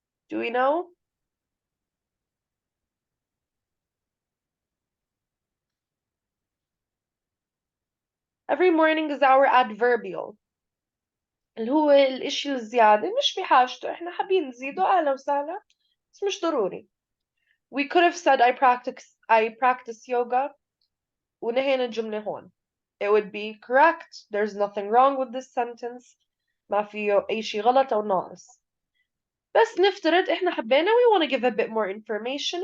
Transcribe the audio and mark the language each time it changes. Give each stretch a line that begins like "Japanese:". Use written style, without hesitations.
English: Do we know? Every morning is our adverbial.
Arabic: اللي هو الإشي الزيادة مش بحاجته، إحنا حابين نزيده أهلا وسهلا بس مش ضروري.
English: We could have said I practice yoga
Arabic: ونهينا الجملة هون.
English: It would be correct. There's nothing wrong with this sentence.
Arabic: ما فيه أي شيء غلط أو ناقص. بس نفترض إحنا حبينا
English: we want to give a bit more information.